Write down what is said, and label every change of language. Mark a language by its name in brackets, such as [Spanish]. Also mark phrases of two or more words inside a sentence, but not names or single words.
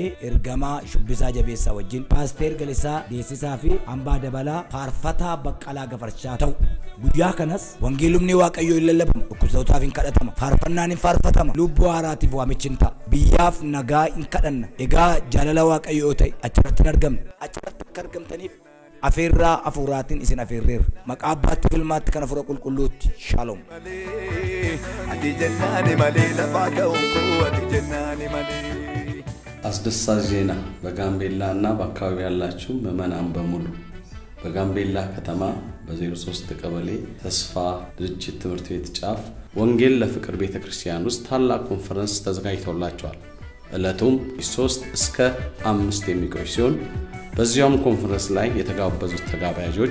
[Oromo] ergamaa Shubbisaa Jabeessaa wajjin paaster Galisaa Deessisaa fi hambaa dabalaa faarfataa Baqqalaa Gafarshaa ta'u guyyaa kanas wangeelumni waaqayyoo hin lallabamu dhukkubsattootaaf hin kadhatama faarfannaan hin faarfatama lubbuu haaraatiif waamichi hin ta'a biyyaaf nagaa hin kadhanna egaa jaalala waaqayyoo ta'e achirratti hin argamne achirratti akka argamtaniif afeerraa afuuraatiin isin afeerreerra maqaa abbaatti filmaatti kan afuura qulqulluutti shalom ati jennaani malee lafaa ka'uun koo ati jennaani malee [Amharic] አስደሳች ዜና በጋምቤላ እና በአካባቢው ያላችሁ ምዕመናን በሙሉ በጋምቤላ ከተማ በ03 ቀበሌ ተስፋ ድርጅት ትምህርት ቤት ጫፍ ወንጌል ለፍቅር ቤተክርስቲያን ውስጥ ታላቅ ኮንፈረንስ ተዘጋጅቶላችኋል። ዕለቱም 3 እስከ 5 የሚቆይ ሲሆን በዚያም ኮንፈረንስ ላይ የተጋበዙት ተጋባዦች